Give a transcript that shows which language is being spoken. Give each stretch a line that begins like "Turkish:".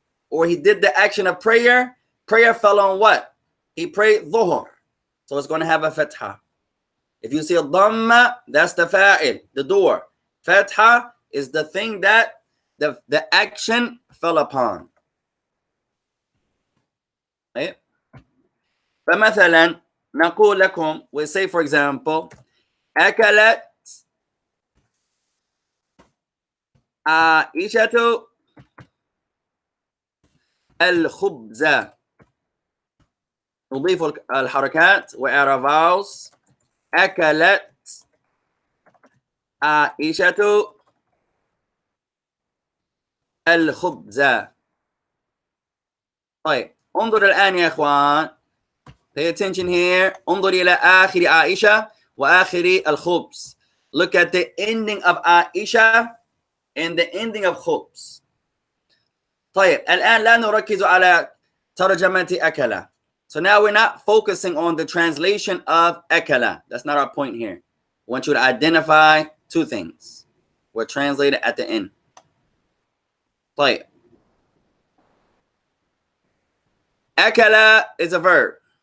English: Or he did the action of prayer. Prayer fell on what? He prayed dhuhr. So it's going to have a fatha. If you see a dhamma, that's the fa'il, the door. Fatha is the thing that the action fell upon. Right?
Arabic: فمثلا نقول لكم,
English: we say for example,
Arabic: أكلت عائشة الخبز. نضيف الحركات وإعراباوس. أكلت عائشة الخبز. طيب انظر الآن يا إخوان.
English: Pay attention here.
Arabic: انظر إلى آخر عائشة وآخر الخبز.
English: Look at the ending of Aisha and the ending of khubz.
Arabic: طيب الآن لا نركز على ترجمة أكل.
English: So now we're not focusing on the translation of أكل. That's not our point here. I want you to identify two things. We'll translate it at the end.
Arabic: طيب.
English: أكل is a verb.